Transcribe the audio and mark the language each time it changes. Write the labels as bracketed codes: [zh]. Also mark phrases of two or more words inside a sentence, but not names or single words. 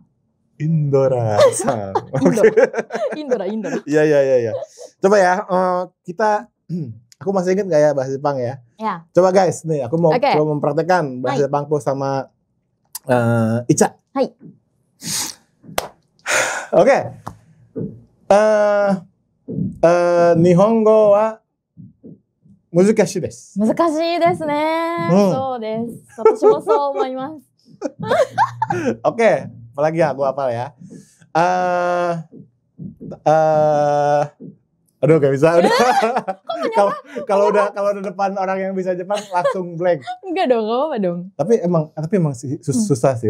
[id] Indora. Iya. Coba ya, aku masih ingat gak ya bahasa Jepang ya? Ya. Coba guys, nih aku mau coba mempraktekkan bahasa Jepangku sama Ica. Hai. Oke. [ja] 日本語は難しいです. 難しいですね。そうです。私もそう思います。 [id] Oke, apalagi ya? Aku hafal ya. Aduh gak bisa. Kalau udah depan orang yang bisa Jepang langsung blank. Enggak dong, gak apa-apa dong. Tapi emang susah sih.